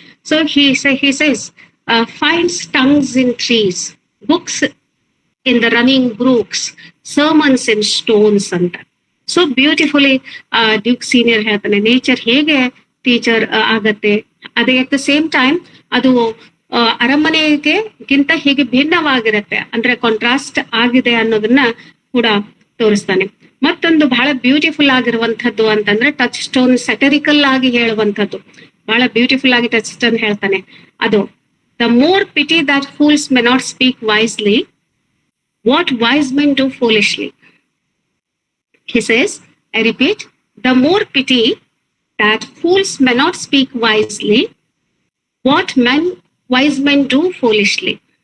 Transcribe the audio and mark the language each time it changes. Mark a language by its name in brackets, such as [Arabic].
[English] So he says, finds tongues in trees, books in the running brooks, sermons in stones ಅಂತ. [Kannada] So beautifully Duke senior ಹೇಳ್ತಾನೆ, nature ಹೇಗೆ teacher ಆಗತ್ತೆ, ಅದೇ [English] at the same time [Kannada] ಅದು ಅರಮನೆಗಿಂತ ಹೇಗೆ ಭಿನ್ನವಾಗಿರತ್ತೆ, ಅಂದ್ರೆ contrast ಆಗಿದೆ ಅನ್ನೋದನ್ನ ಕೂಡ ತೋರಿಸ್ತಾನೆ. ಮತ್ತೊಂದು ಬಹಳ ಬ್ಯೂಟಿಫುಲ್ ಆಗಿರುವಂತದ್ದು ಅಂತಂದ್ರೆ ಟಚ್ ಸ್ಟೋನ್ ಸೆಟರಿಕಲ್ ಆಗಿ ಹೇಳುವಂಥದ್ದು, ಬಹಳ ಬ್ಯೂಟಿಫುಲ್ ಆಗಿ ಟಚ್ ಸ್ಟೋನ್ ಹೇಳ್ತಾನೆ. [English] ಅದು, the more pity that fools may not speak wisely, what wise men do foolishly. He says, I repeat, the more pity that fools may not speak wisely, what wise men do foolishly.